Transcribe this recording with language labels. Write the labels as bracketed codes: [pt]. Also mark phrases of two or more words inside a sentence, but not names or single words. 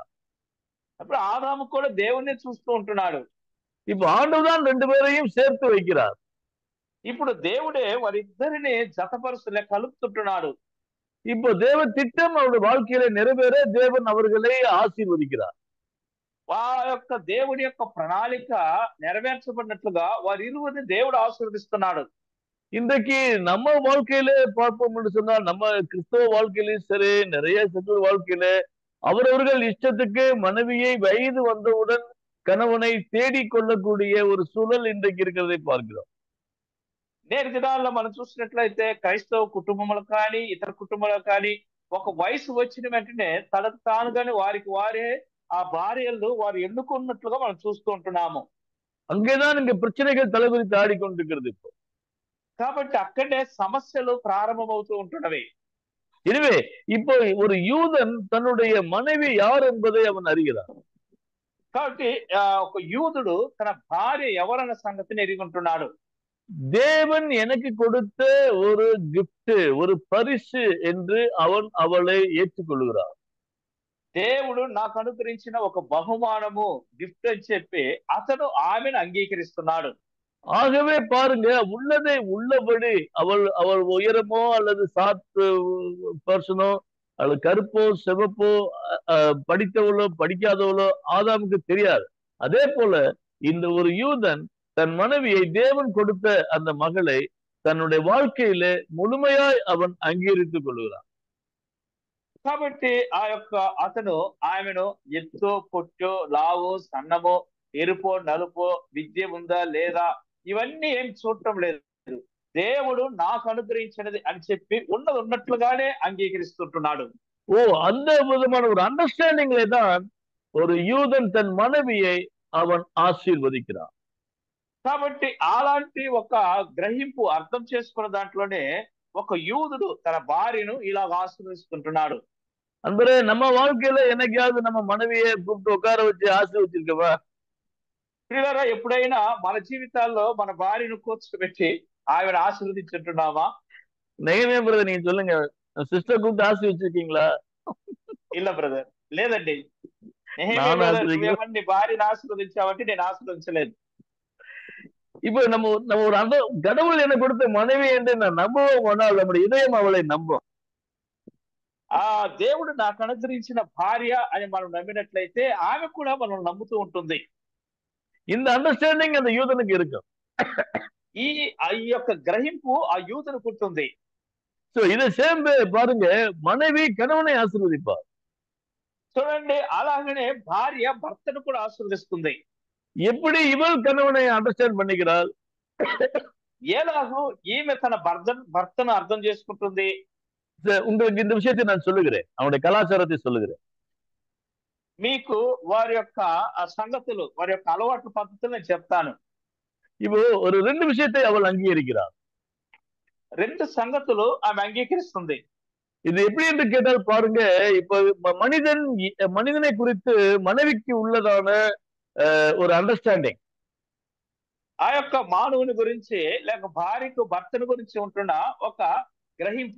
[te] అప్పుడు ఆదాము కూడా దేవుణ్ణి చూస్తూ ఉంటున్నాడు. [ta] இப்ப ஆண்டவர்தான் 2 பேரையும் சேர்த்து வைக்கிறார். [te] ఇప్పుడు దేవుడే వారిద్దరిని జతపరుస్తూ కలుపుతుంటున్నాడు. [ta] இப்போ தேவ திட்டம் அவருடைய வாழ்க்கையில நிறைவேற தேவன் அவர்களை ஆசீர்வதிக்கிறார். [te] ఆ యొక్క దేవుడి యొక్క ప్రణాళిక నెరవేర్చబడినట్లుగా వారిరువురిని దేవుడు ఆశీర్వదిస్తున్నాడు. [ta] இன்றைக்கு நம்ம வாழ்க்கையில பார்ப்போம் என்று சொன்னால், நம்ம கிறிஸ்தவ வாழ்க்கையிலும் சரி, நிறைய செக்குலர் வாழ்க்கையில அவரவர்கள் இஷ்டத்துக்கு மனைவியை வயது வந்தவுடன் கணவனை தேடிக் கொள்ளக்கூடிய ஒரு சூழல் இன்றைக்கு இருக்கிறதை பார்க்கிறோம். [te] నేటి దినాల్లో మనం చూసినట్లయితే క్రైస్తవ కుటుంబములు కానీ ఇతర కుటుంబాలు కానీ ఒక వయసు వచ్చిన వెంటనే తనకు తాను కానీ వారికి వారే ఆ భార్యలు వారు ఎన్నుకున్నట్లుగా మనం చూస్తూ ఉంటున్నాము. [ta] அங்கேதான் இங்க பிரச்சனைகள் தலைவிரித்து ஆடிக்கொண்டிருக்கிறது. இப்போ [te] కాబట్టి అక్కడే సమస్యలు ప్రారంభమవుతూ ఉంటున్నవి. [ta] எனவே இப்போ ஒரு யூதன் தன்னுடைய மனைவி யார் என்பதை அவன் அறிகிறான். [te] కాబట్టి ఒక యూదుడు తన భార్య ఎవరన్న సంగతిని ఎరిగి ఉంటున్నాడు. [ta] தேவன் எனக்கு கொடுத்த ஒரு கிஃப்ட், ஒரு பரிசு என்று அவன் அவளை ஏற்றுக்கொள்கிறான். [te] దేవుడు నాకు అనుగ్రహించిన ఒక బహుమానము గిఫ్ట్ అని చెప్పి అతను ఆమెను అంగీకరిస్తున్నాడు. [ta] ஆகவே பாருங்க, உள்ளதை உள்ளபடி அவள் உயரமோ அல்லது சாத்து பர்சனோ அல்லது கருப்போ சிவப்போ படித்தவளோ படிக்காதவளோ ஆதாமுக்கு தெரியாது. அதே போல இந்த ஒரு யூதன் தன் மனைவியை தேவன் கொடுத்த அந்த மகளை தன்னுடைய வாழ்க்கையில முழுமையாய் அவன் அங்கீகரித்துக் கொள்கிறான். [te] కాబట్టి ఆ యొక్క అతను ఆమెను ఎత్తు పొట్టు లావు సన్నమో ఎరుపో నలుపో విద్య ఉందా లేదా ఇవన్నీ ఏం చూడటం లేదు. దేవుడు నాకు అనుగ్రహించినది అని చెప్పి ఉన్నది ఉన్నట్లుగానే అంగీకరిస్తుంటున్నాడు. [ta] அந்த விதமான ஒரு அண்டர்ஸ்டாண்டிங்ல தான் ஒரு யூதன் தன் மனைவியை அவன் ஆசீர்வதிக்கிறான். [te] కాబట్టి అలాంటి ఒక గ్రహింపు అర్థం చేసుకున్న దాంట్లోనే ఒక యూదుడు తన భార్యను ఇలా ఆశీర్వదిస్తుంటున్నాడు. [ta] அன்பரே, நம்ம வாழ்க்கையில என்னைக்காவது நம்ம மனைவியை கூப்பிட்டு உட்கார வச்சு ஆசீர்வதிச்சிருக்கவா? [te] ప్రియులారా, ఎప్పుడైనా మన జీవితాల్లో మన భార్యను కూర్చోబెట్టి ఆవిడ ఆశీర్వదించుంటున్నామా? [ta] நெகமே பிரதர், நீங்க சொல்லுங்க, சிஸ்டர் கூப்பிட்டு ஆசீர்வதிச்சிருக்கீங்களா? [te] இல்ல బ్రదర్, లేదండి. నీ భార్యను ఆశీర్వదించావంటే నేను ఆశీర్వదించలేదు. [ta] இப்ப நம்ம ஒரு அந்த கடவுள் என்ன கொடுத்த மனைவி என்று நான் நம்பவும் கொண்டால் நம்முடைய இதயம் அவளை நம்பும். [te] ఆ దేవుడు నాకు అనుగ్రహించిన భార్య అని మనం నమ్మినట్లయితే ఆమె కూడా మనం నమ్ముతూ ఉంటుంది. [ta] இந்த அண்டர்ஸ்டாண்டிங் அந்த யூதனுக்கு இருக்கும். [te] ఈ యొక్క గ్రహింపు ఆ యూదునికి ఉంటుంది. [ta] சோ இதை சேர்ந்து பாருங்க, மனைவி கணவனை ஆசீர்வதிப்பார். [te] చూడండి, అలాగనే భార్య భర్తను కూడా ఆశీర్వదిస్తుంది. [ta] எப்படி இவள் கணவனை அண்டர்ஸ்டாண்ட் பண்ணிக்கிறாள்? [te] ఎలాగో ఈమె తన భర్తను అర్థం చేసుకుంటుంది. [ta] உங்களுக்கு இந்த விஷயத்தை நான் சொல்லுகிறேன், அவனுடைய கலாச்சாரத்தை சொல்லுகிறேன். [te] మీకు వారి యొక్క సంగతులు, వారి యొక్క అలవాటు పద్ధతులు నేను చెప్తాను. [ta] இப்போ ஒரு 2 விஷயத்தை அவள் அங்கீகரிக்கிறாள். [te] 2 సంగతులు ఆమె అంగీకరిస్తుంది. [ta] இது எப்படி என்று கேட்டால் பாருங்க, இப்ப மனிதனை குறித்து மனைவிக்கு உள்ளதான ஒரு அண்டர்ஸ்டாண்டிங், [te] ఆ యొక్క మానవుని గురించి లేక భార్యకు భర్తను గురించి ఉంటున్న ఒక గ్రహింపు.